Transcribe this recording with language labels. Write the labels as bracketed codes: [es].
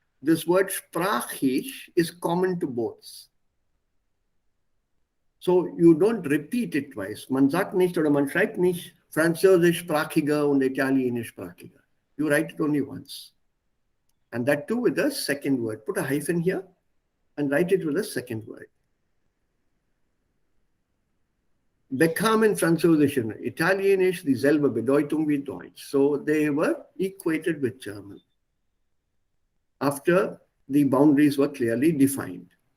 [en] This word sprachig is common to both. So you don't repeat it twice. [de] Man sagt nicht oder man schreibt nicht französischsprachige und italienischsprachige. [en] You write it only once. And that too with the second word. Put a hyphen here and write it with a second word. [de] Bekamen Französisch und Italienisch dieselbe Bedeutung wie Deutsch. [en] So they were equated with German after the boundaries were clearly defined.